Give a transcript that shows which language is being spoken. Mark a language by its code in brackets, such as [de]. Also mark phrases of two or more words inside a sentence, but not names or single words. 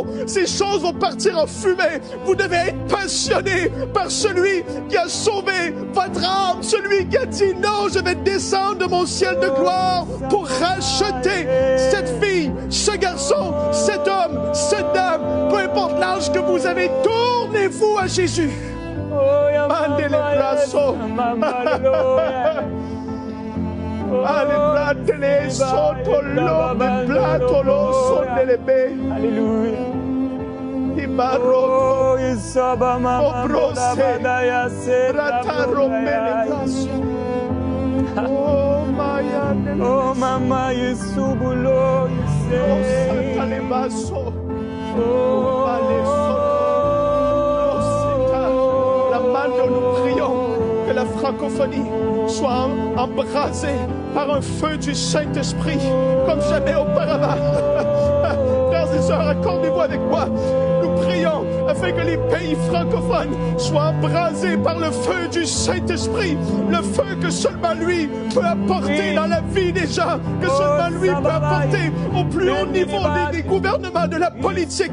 [fr] Ces choses vont partir en fumée. Vous devez être passionnés par celui qui a sauvé votre âme, celui qui a dit non, je vais descendre de mon ciel de gloire pour racheter cette fille, ce garçon, cet homme, cette dame, peu importe l'âge que vous avez, tournez-vous à Jésus. Mandele brasso. Alléluia. Sotto l'homme platolo sondelebe. Alléluia. Ibarro. Obrose. Rataro melegrasso. Oh maya. Oh mama yesubulo. Oh satalebasso. Oh alesso. Nous prions que la francophonie soit embrasée par un feu du Saint-Esprit comme jamais auparavant. Frères et sœurs, accordez-vous avec moi. Nous prions afin que les pays francophones soient embrasés par le feu du Saint-Esprit, le feu que seulement lui peut apporter dans la vie des gens, que seulement lui peut apporter au plus haut niveau des gouvernements, de la politique.